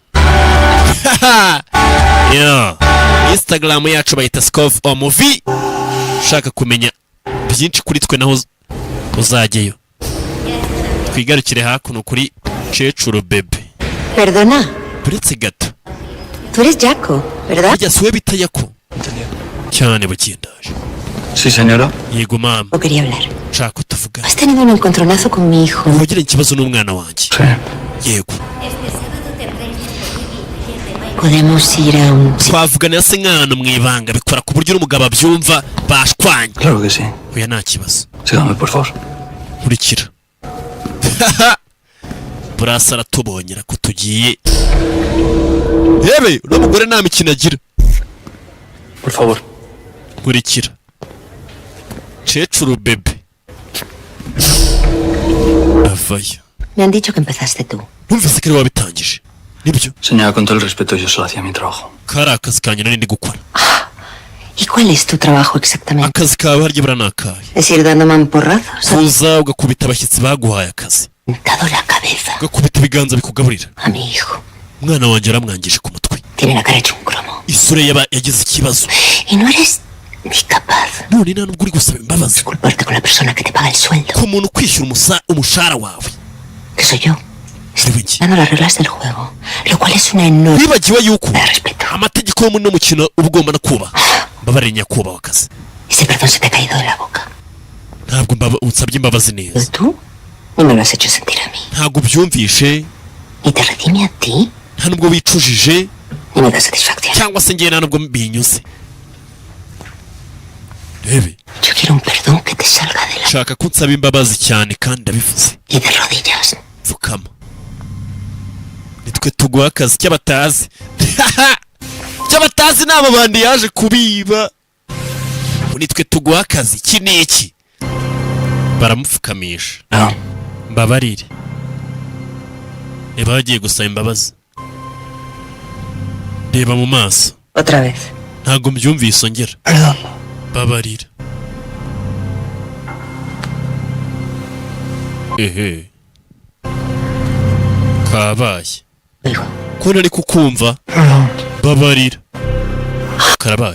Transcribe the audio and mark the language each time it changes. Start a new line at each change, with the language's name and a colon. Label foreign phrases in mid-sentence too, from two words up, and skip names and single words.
English: yeah.
Kinyarwanda: Instagram yacu bayita Scoff Movie. ushaka kumenya byinshi kuri twe naho uzajyeyo. twigarukire hakuno kuri Cecuru bebe.
Spanish: Perdona,
Kinyarwanda: buretse gato
Spanish: tú eres Jaco, ¿verdad?
Kinyarwanda: burya siwe bita Yako cyane bukindaje.
Spanish: Sí, señora.
Kinyarwanda: yego mama
Spanish: O quería hablar.
Kinyarwanda: nshaka utavuga.
Spanish: Has tenido un encontronazo con mi hijo.
Kinyarwanda: ntugire ikibazo n'umwana wanjye.
Spanish: Sí.
Kinyarwanda: yego
Spanish: Podemos ir a un...
Kinyarwanda: twavugana se nk'ahantu mu ibanga bikora ku buryo n'umugabo abyumva bashwanye.
Spanish: Claro que sí.
Kinyarwanda: oya nta kibazo.
Spanish: Sígame, por favor.
Kinyarwanda: nkurikira. burasa aratubonyera ko tugiye. yebe uno mugore nta mikino agira.
Spanish: Por favor.
Kinyarwanda: nkurikira. Cecuru bebe avayo.
Spanish: Me han dicho que empezaste tú.
Kinyarwanda: numvise ko ari wabitangije nibyo.
Spanish: Señora, con todo el respeto, yo solo hacía mi trabajo.
Kinyarwanda: kari akazi kanjye nari ndi gukora.
Spanish: ¿Y cuál es tu trabajo exactamente?
Kinyarwanda: akazi kawe harya buriya ni akahe?
Spanish: ¿Es ir dando mamporrazos?
Kinyarwanda: kuza ugakubita abashyitsi baguhaye akazi
Spanish: He dado la cabeza
Kinyarwanda: ugakubita ibiganza bikugaburira.
Spanish: a mi hijo.
Kinyarwanda: umwana wanjye aramwangije ku mutwe.
Spanish: Tiene la cara hecho un cromo.
Kinyarwanda: isura yagize ikibazo.
Spanish: Y no eres ni capaz
Kinyarwanda: none nta nubwo uri gusaba imbabazi
Spanish: de culparte con la persona que te paga el sueldo,
Kinyarwanda: ku muntu ukwishyura umushahara wawe.
Spanish: que soy yo.
Kinyarwanda: Ari we njye.
Spanish: Dando las reglas del juego, lo cual es una enorme
Kinyarwanda: wibagiwe yuko
Spanish: falta de respeto.
Kinyarwanda: amategeko yo muri uno mukino uba ugomba no kubaha. mbabarire nyakubahwa akazi.
Spanish: Ese perdón se te ha caído de la boca.
Kinyarwanda: Ntabwo unsabye imbabazi
Spanish: ¿Y
Kinyarwanda: neza.
Spanish: tú? No me lo has hecho sentir a mí.
Kinyarwanda: Ntabwo ubyumvishe.
Spanish: Ni te redime a ti,
Kinyarwanda: Nta nubwo wicujije
Spanish: ni me da satisfacción.
Kinyarwanda: cyangwa se ngewe nta nubwo binyuze. Rebe,
Spanish: Yo quiero un perdón que te salga de la...
Kinyarwanda: nshaka ko unsaba imbabazi cyane kandi ndabivuze.
Spanish: Y de rodillas.
Kinyarwanda: Pfukama. Nitwe tuguha akazi cy'abatazi. Cy'abatazi ni ababandi yaje kubiba. Nitwe tuguha akazi iki n'iki. Baramupfukamisha.
Spanish: No.
Kinyarwanda: Mbabarire. Eba bagiye gusaba imbabazi. Reba mu maso.
Spanish: Otra vez.
Kinyarwanda: Ntabwo mbyumvise ongera.
Spanish: Perdón.
Kinyarwanda: Babarira. Ehe. Kabaye.
Spanish: Digo,
Kinyarwanda: Ko nari kukumva.
Spanish: Perdón.
Kinyarwanda: Babarira. Karabaye.